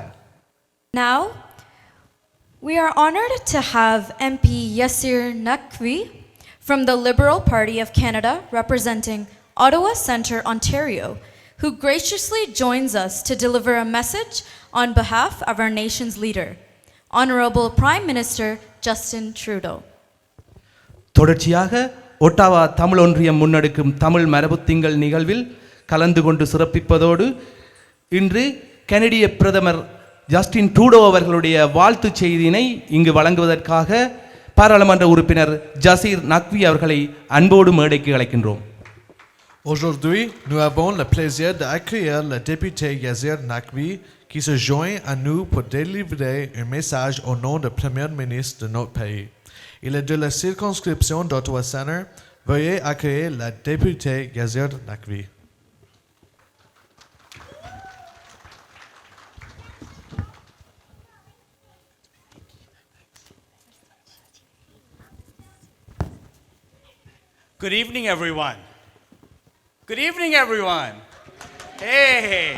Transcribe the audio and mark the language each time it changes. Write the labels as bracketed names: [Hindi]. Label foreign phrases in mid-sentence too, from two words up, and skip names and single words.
[English] Now, we are honored to have MP Yasir Naqvi from the Liberal Party of Canada representing Ottawa Centre, Ontario, who graciously joins us to deliver a message on behalf of our nation's leader, Honorable Prime Minister Justin Trudeau. [Tamil] தொடர்ச்சியாக ஒட்டாவா தமிழ் ஒன்றியம் முன்னெடுக்கும் தமிழ் மரபு திங்கள் நிகழ்வில் கலந்து கொண்டு சிறப்பிப்பதோடு இன்று கனடிய பிரதமர் ஜஸ்டின் ட்ரூடோ அவர்களுடைய வாழ்த்து செய்தியினை இங்கு வழங்குவதற்காக பாராளுமன்ற உறுப்பினர் ஜசீர் நக்வி அவர்களை அன்போடு மேடைக்கு அழைக்கின்றோம். [French] Aujourd'hui, nous avons le plaisir d'accueillir le député Yasir Naqvi qui se joint à nous pour délivrer un message au nom du Premier ministre de notre pays. Il est de la circonscription d'Ottawa Centre. Veuillez accueillir le député Yasir Naqvi. [English] Good evening, everyone. Good evening, everyone. Hey.